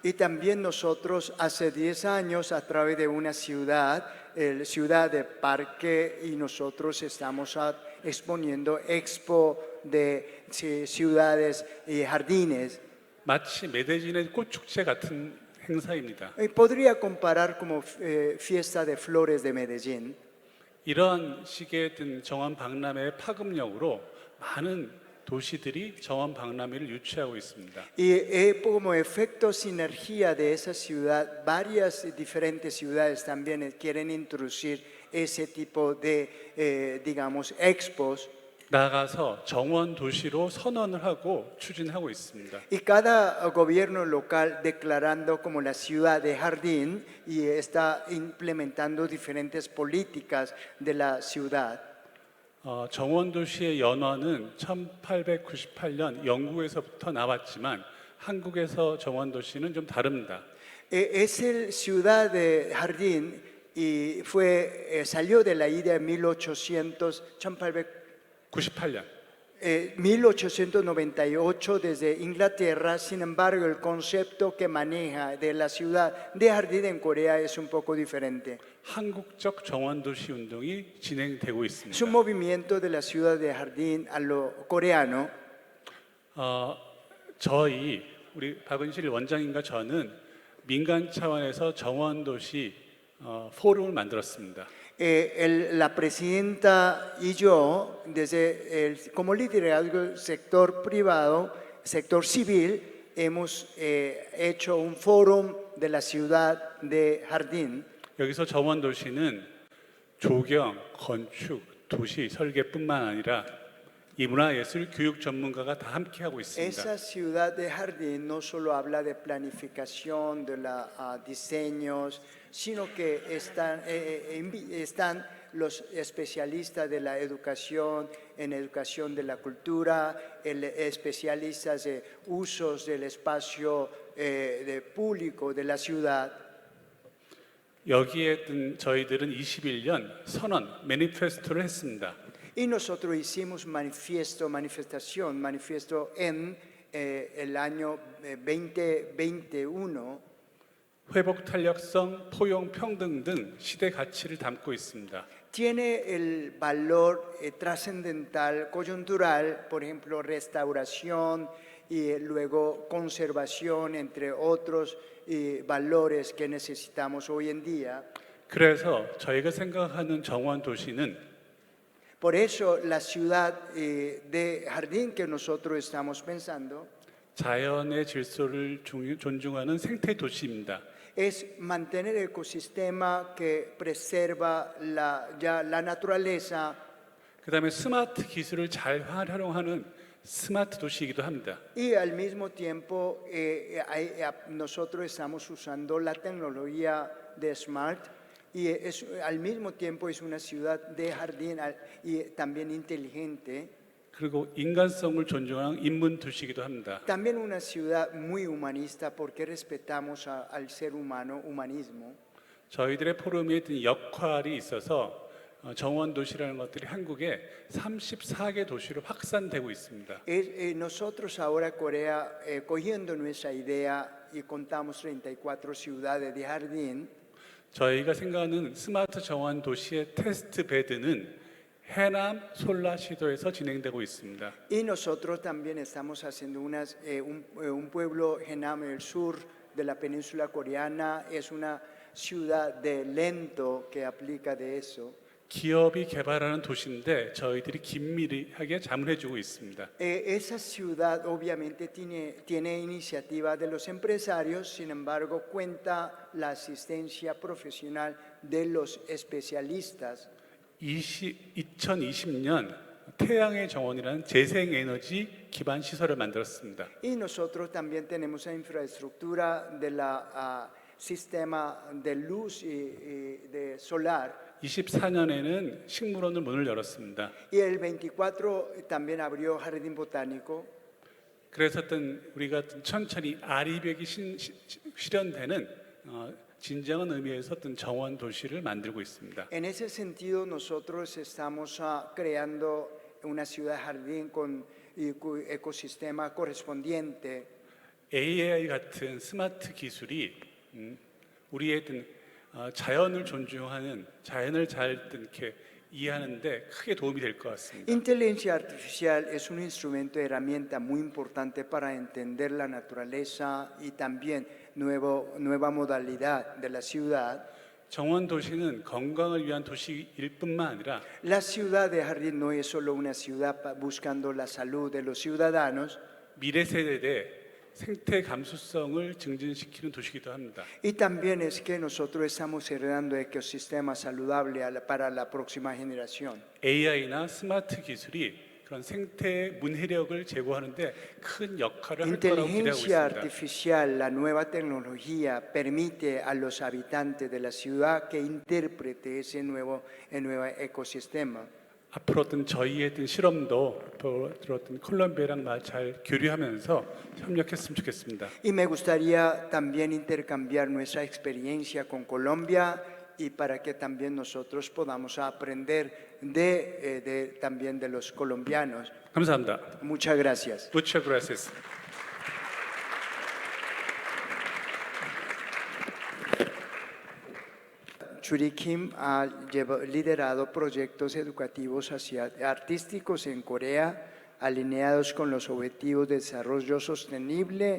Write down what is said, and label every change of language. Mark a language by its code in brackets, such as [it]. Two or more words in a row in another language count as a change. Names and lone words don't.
[es] Y también nosotros hace 10 años a través de una ciudad de parque, y nosotros estamos exponiendo expo de ciudades y jardines. [ko] 마치 메데진의 꽃축제 같은 행사입니다. [es] Y podría comparar como fiesta de flores de Medellín. [ko] 이러한 식의 정원 박람회의 파급력으로 많은 도시들이 정원 박람회를 유치하고 있습니다. [es] Y como efecto sinergia de esa ciudad, varias diferentes ciudades también quieren introducir ese tipo de, digamos, expos. [ko] 나아가서 정원 도시로 선언을 하고 추진하고 있습니다. [es] Y cada gobierno local declarando como la ciudad de jardín y está implementando diferentes políticas de la ciudad. [ko] 정원 도시의 연화는 1898년 영국에서부터 나왔지만 한국에서 정원 도시는 좀 다릅니다. [es] Es el ciudad de jardín y salió de la idea en [ko] 98년. [es] 1898 desde Inglaterra. Sin embargo, el concepto que maneja de la ciudad de jardín en Corea es un poco diferente. [ko] 한국적 정원 도시 운동이 진행되고 있습니다. [es] Es un movimiento de la ciudad de jardín a lo coreano. [ko] 우리 박은실 원장님과 저는 민간 차원에서 정원 도시 포럼을 만들었습니다. [es] La presidenta y yo, como liderazgo del sector privado, sector civil, hemos hecho un foro de la ciudad de jardín. [ko] 여기서 정원 도시는 조경, 건축, 도시 설계뿐만 아니라 이 문화예술 교육 전문가가 다 함께하고 있습니다. [es] Esa ciudad de jardín no solo habla de planificación, de diseños, sino que están los especialistas de la educación, en educación de la cultura, especialistas de usos del espacio público de la ciudad. [ko] 여기에 저희들은 21년 선언, 매니페스토를 했습니다. [es] Y nosotros hicimos manifiesto en el año 2021. [ko] 회복 탄력성, 포용, 평등 등 시대 가치를 담고 있습니다. [es] Tiene el valor trascendental, coyuntural, por ejemplo, restauración y luego conservación, entre otros valores que necesitamos hoy en día. [ko] 그래서 저희가 생각하는 정원 도시는 [es] Por eso la ciudad de jardín que nosotros estamos pensando [ko] 자연의 질서를 존중하는 생태 도시입니다. [es] es mantener el ecosistema que preserva la naturaleza [ko] 그다음에 스마트 기술을 잘 활용하는 스마트 도시이기도 합니다. [es] y al mismo tiempo nosotros estamos usando la tecnología de Smart y al mismo tiempo es una ciudad de jardín y también inteligente. [ko] 그리고 인간성을 존중하는 인문 도시이기도 합니다. [es] También una ciudad muy humanista porque respetamos al ser humano, humanismo. [ko] 저희들의 포럼에 든 역할이 있어서 정원 도시라는 것들이 한국에 34개 도시로 확산되고 있습니다. [es] Nosotros ahora Corea, cogiendo nuestra idea y contamos 34 ciudades de jardín, [ko] 저희가 생각하는 스마트 정원 도시의 테스트 베드는 해남 솔라시도에서 진행되고 있습니다. [es] y nosotros también estamos haciendo un pueblo Henan, el sur de la península coreana, es una ciudad de lento que aplica de eso. [ko] 기업이 개발하는 도시인데 저희들이 긴밀하게 자문해주고 있습니다. [es] Esa ciudad obviamente tiene iniciativa de los empresarios, sin embargo cuenta la asistencia profesional de los especialistas. [ko] 2020년 태양의 정원이라는 재생에너지 기반 시설을 만들었습니다. [es] Y nosotros también tenemos la infraestructura de la sistema de luz y de solar. [ko] 24년에는 식물원을 문을 열었습니다. [es] Y el 24 también abrió Jardín Botánico. [ko] 그래서 우리가 천천히 아리백이 실현되는 진정한 의미에서 정원 도시를 만들고 있습니다. [es] En ese sentido nosotros estamos creando una ciudad jardín con ecosistema correspondiente. [ko] AI 같은 스마트 기술이 우리의 자연을 존중하는 자연을 잘 이렇게 이해하는데 크게 도움이 될 것 같습니다. [es] Inteligencia artificial es un instrumento, herramienta muy importante para entender la naturaleza y también nueva modalidad de la ciudad. [ko] 정원 도시는 건강을 위한 도시일 뿐만 아니라 [es] La ciudad de jardín no es solo una ciudad buscando la salud de los ciudadanos. [ko] 미래 세대의 생태 감수성을 증진시키는 도시이기도 합니다. [es] Y también es que nosotros estamos heredando ecosistemas saludables para la próxima generación. [ko] AI나 스마트 기술이 그런 생태 문해력을 제고하는데 큰 역할을 할 거라고 기대하고 [es] Inteligencia [ko] 있습니다. [es] artificial, la nueva tecnología, permite a los habitantes de la ciudad que interprete ese nuevo ecosistema. [ko] 앞으로 저희의 실험도 콜롬비아랑 잘 교류하면서 협력했으면 좋겠습니다. [es] Y me gustaría también intercambiar nuestra experiencia con Colombia y para que también nosotros podamos aprender también de los colombianos. [ko] 감사합니다. [es] Muchas gracias. Muchas gracias. Churi Kim ha liderado proyectos educativos artísticos en Corea alineados con los objetivos de desarrollo sostenible.